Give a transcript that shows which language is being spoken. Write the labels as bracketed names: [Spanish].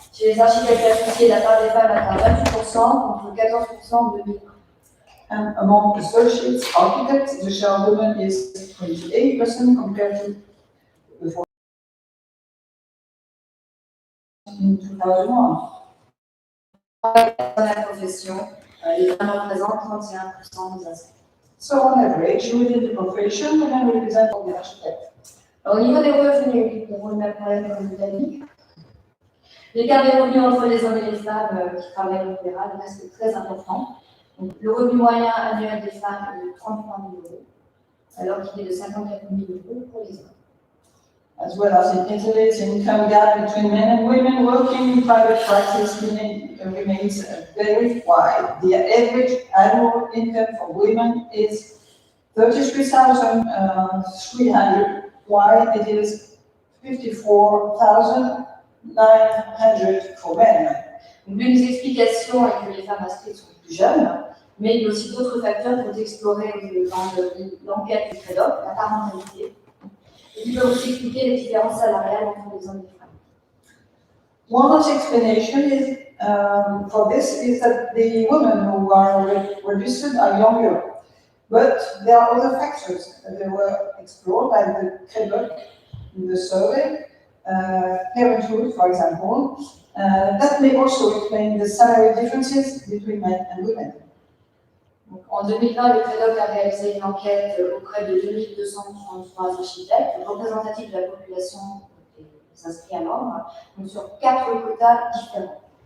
[French] Chez les architectes associés, la part des femmes atteint 28% contre 14% en 2001. [English] And among associates architects, the share of women is 28% compared to the 40% in 2001. [French] Dans la profession, les femmes représentent 31% des inscrits. [English] So on average, within the profession, women represent all the architects. [French] Alors, au niveau des revenus, nous avons le même problème qu'en Italie. L'écart des revenus entre les hommes et les femmes qui travaillent en libéral reste très important. Donc, le revenu moyen annuel des femmes est de 33 000 euros, alors qu'il est de 54 000 euros pour les hommes. [English] As well as in Italy, the income gap between men and women working in private practice remains very wide. The average annual income for women is 33,300, while it is 54,900 for men. [French] Donc, l'une des explications est que les femmes inscrites sont plus jeunes, mais il y a aussi d'autres facteurs qu'il faut explorer dans l'enquête du TREDOC, la parentalité, et qui peuvent aussi expliquer les différences salariales entre les hommes et les femmes. [English] One explanation is, for this is that the women who are registered are younger, but there are other factors that they were explored by the TREDOC in the survey, parenthood, for example, that may also explain the salary differences between men and women. [French] Donc, en 2020, le TREDOC a réalisé une enquête auprès de 2233 architectes représentatifs de la population des inscrits à l'ordre, donc sur 4 quotas différents.